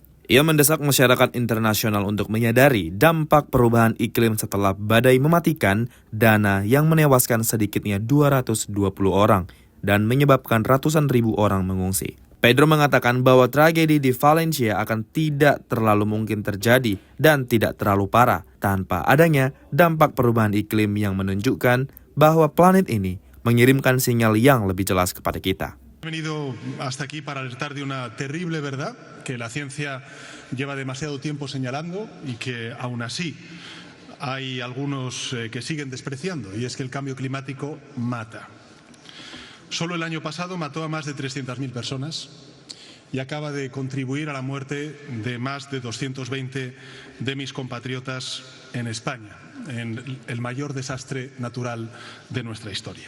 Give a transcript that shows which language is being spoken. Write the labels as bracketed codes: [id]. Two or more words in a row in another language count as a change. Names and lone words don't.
[id] Ia mendesak masyarakat internasional untuk menyadari dampak perubahan iklim setelah badai mematikan Dana yang menewaskan sedikitnya 220 orang dan menyebabkan ratusan ribu orang mengungsi. Pedro mengatakan bahwa tragedi di Valencia akan tidak terlalu mungkin terjadi dan tidak terlalu parah tanpa adanya dampak perubahan iklim yang menunjukkan bahwa planet ini mengirimkan sinyal yang lebih jelas kepada kita. [es] He venido hasta aquí para alertar de una terrible verdad que la ciencia lleva demasiado tiempo señalando y que aún así hay algunos que siguen despreciando, y es que el cambio climático mata. Solo el año pasado mató a más de 300.000 personas y acaba de contribuir a la muerte de más de 220 de mis compatriotas en España, en el mayor desastre natural de nuestra historia.